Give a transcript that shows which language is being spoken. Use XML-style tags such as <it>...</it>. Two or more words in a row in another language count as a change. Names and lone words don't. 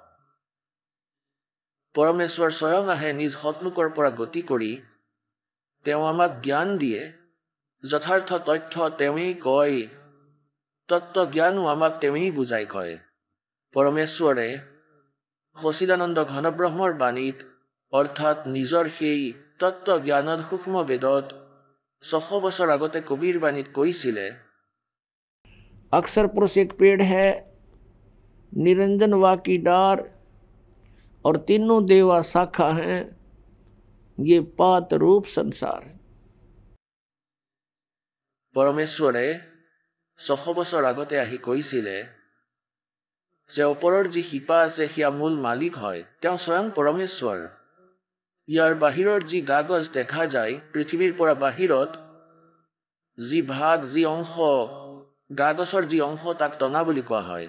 <as>পৰমেশ্বৰ স্বয়ং আহে নিজ সৎলোকৰ পৰা গতি কৰি, তেওঁ আমাক জ্ঞান দিয়ে, যথাৰ্থ তথ্য তেওঁৱেই কয়, তত্ত্ব জ্ঞানো আমাক তেওঁৱেই বুজাই কয়। পৰমেশ্বৰে সচিদানন্দ ঘনব্ৰহ্মৰ বাণীত অৰ্থাৎ নিজৰ সেই তত্ত্ব জ্ঞানত সূক্ষ্ম বেদত 600 বছৰ আগতে কবিৰ বাণীত কৈছিলে,</as> <hi>अक्षर पुरुष एक पेड़ है, निरंजन वा की डार, और तीनों देवा शाखा हैं, ये पात रूप संसार है।</hi> <as>পৰমেশ্বৰে 600 বছৰ আগতে আহি কৈছিলে যে ওপৰৰ যি শিপা আছে সেয়া মূল মালিক হয়, তেওঁ স্বয়ং পৰমেশ্বৰ। ইয়াৰ বাহিৰৰ যি কাগজ দেখা যায়, পৃথিৱীৰ পৰা বাহিৰত যি ভাগ, যি অংশ, কাগজৰ যি অংশ, তাক টনা বুলি কোৱা হয়।</as>